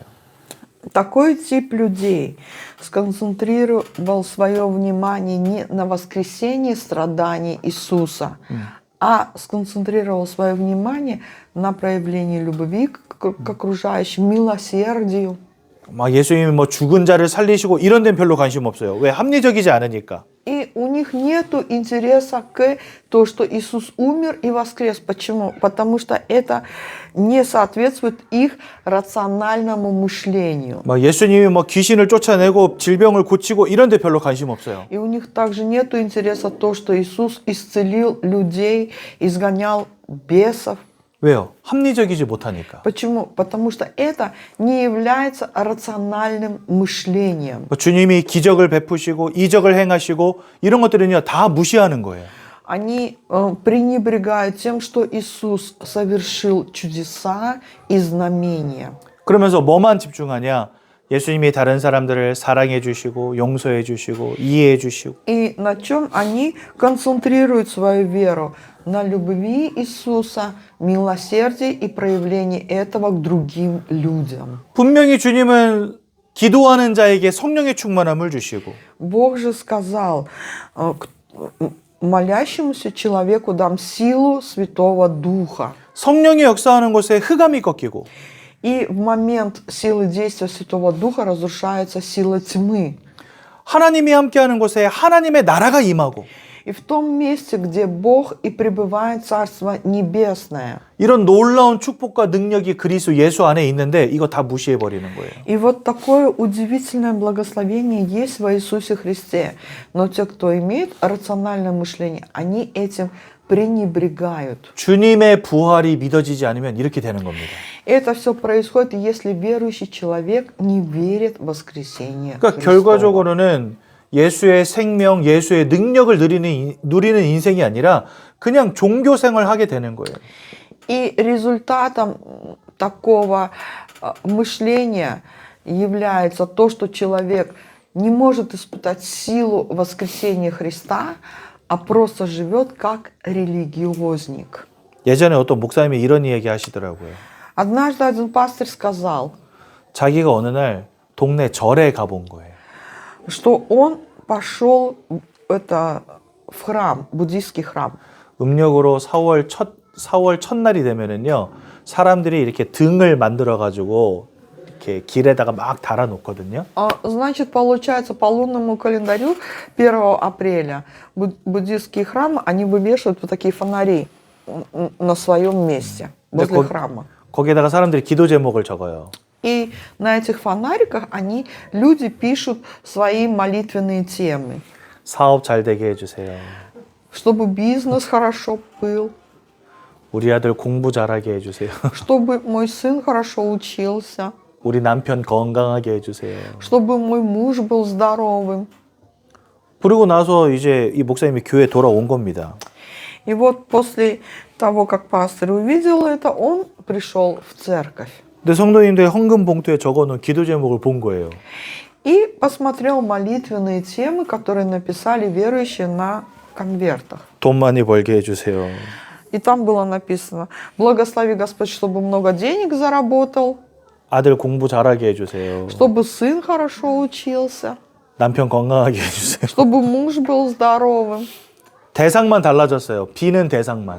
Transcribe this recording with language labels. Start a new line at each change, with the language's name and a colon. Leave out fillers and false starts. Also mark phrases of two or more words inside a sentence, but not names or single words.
Russian: Такой тип людей сконцентрировал свое внимание не на воскресении страданий Иисуса, а сконцентрировал свое внимание на проявлении любви к окружающим, милосердию.
Korean: 막 예수님이 뭐 죽은 자를 살리시고 이런 데는 별로 관심 없어요. 왜? 합리적이지 않으니까.
Russian: И у них нету интереса к то, что Иисус умер и воскрес. Почему? Потому что это не соответствует их рациональному мышлению.
Korean: 막 예수님이 뭐 귀신을 쫓아내고 질병을 고치고 이런 데 별로 관심 없어요.
Russian: И у них также нету интереса то, что Иисус исцелил людей, изгонял бесов.
Korean: 왜요? 합리적이지 못하니까.
Russian: Почему? Потому что это не является рациональным мышлением.
Korean: 뭐 주님이 기적을 베푸시고 이적을 행하시고 이런 것들은요 다 무시하는 거예요.
Russian: Они пренебрегают тем, что Иисус совершил чудеса и знамения.
Korean: 그러면서 뭐만 집중하냐? 예수님이 다른 사람들을 사랑해 주시고 용서해 주시고 이해해 주시고.
Russian: И на чем они концентрируют свою веру? На любви Иисуса, милосердии и проявлении этого к другим людям.
Korean: 분명히 주님은 기도하는 자에게 성령의 충만함을 주시고
Russian: Бог же сказал: молящемуся человеку дам силу Святого Духа.
Korean: 성령이 역사하는 곳에 흑암이 꺾이고
Russian: И в момент силы действия Святого Духа разрушается сила тьмы.
Korean: 하나님이 함께하는 곳에 하나님의 나라가 임하고
Russian: И в том месте, где Бог и пребывает Царство Небесное.
Korean: 이런 놀라운 축복과 능력이 그리스도 예수 안에 있는데 이거 다 무시해 버리는 거예요.
Russian: И вот такое удивительное благословение есть во Иисусе Христе. Но те, кто имеет рациональное мышление, они этим пренебрегают.
Korean: 주님의 부활이 믿어지지 않으면 이렇게 되는 겁니다.
Russian: Это все происходит, если верующий человек не верит в воскресение
Korean: 그러니까
Russian: Христово.
Korean: 결과적으로는 예수의 생명, 예수의 능력을 누리는 인생이 아니라 그냥 종교 생활을 하게 되는 거예요.
Russian: И результатом такого мышления является то, что человек не может испытать силу воскресения Христа, а просто живет как религиозник.
Korean: 예전에 어떤 목사님이 이런 이야기 하시더라고요.
Russian: Однажды один пастор сказал,
Korean: 자기가 어느 날 동네 절에 가본 거예요.
Russian: что он пошел в храм, буддийский храм.
Korean: 음력으로 4월 첫날이 되면은요, 사람들이 이렇게 등을 만들어 가지고 이렇게 길에다가 막 달아 놓거든요.
Russian: Значит, получается, по лунному календарю 1 апреля буддийские храмы, они вывешивают вот такие фонари на своем месте, возле храма.
Korean: 거기에다가 사람들이 기도 제목을 적어요.
Russian: И на этих фонариках люди пишут свои молитвенные темы.
Korean: 사업 잘 되게 해주세요.
Russian: Чтобы бизнес хорошо был.
Korean: 우리 아들 공부 잘하게 해주세요.
Russian: Чтобы мой сын хорошо учился.
Korean: 우리 남편 건강하게 해주세요.
Russian: Чтобы мой муж был здоровым.
Korean: 그리고 나서 이제 이 목사님이 교회에 돌아온 겁니다.
Russian: И вот после того, как пастор увидел это, он пришел в церковь.
Korean: 근데 성도님들의 헌금 봉투에 적어놓은 기도 제목을 본 거예요.
Russian: И посмотрел молитвенные темы, которые написали верующие на конвертах.
Korean: 돈 많이 벌게 해주세요.
Russian: И там было написано: «Благослови Господь, чтобы много денег заработал,
Korean: 아들 공부 잘하게 해주세요.
Russian: чтобы сын хорошо учился,
Korean: 남편 건강하게 해주세요.
Russian: чтобы муж был здоровым».
Korean: 대상만 달라졌어요. 비는 대상만.